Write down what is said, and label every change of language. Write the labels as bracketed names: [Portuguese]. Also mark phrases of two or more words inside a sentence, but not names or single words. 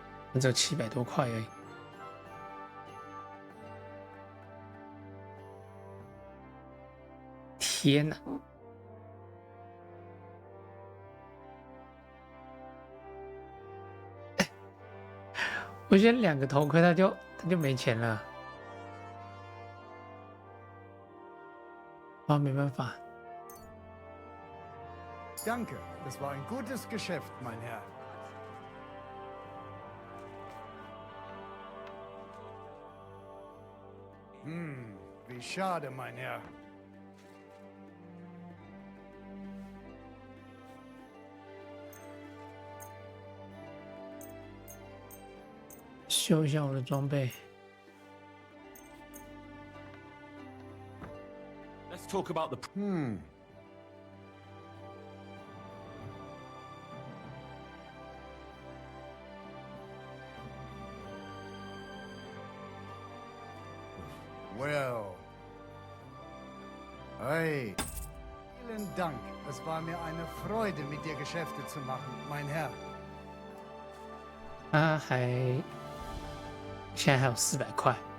[Chinese] 只有700多块而已。天哪！我选2个头盔，他就没钱了。啊，没办法。 [German] Danke, das war ein gutes Geschäft, mein Herr. Wie schade, mein Herr. [Chinese] 修一下我的装备。 [English] Let's talk about the. Well. [German] Hey. Vielen Dank. Es war mir eine Freude, mit dir Geschäfte zu machen, mein Herr. [Chinese] 现在还有400块。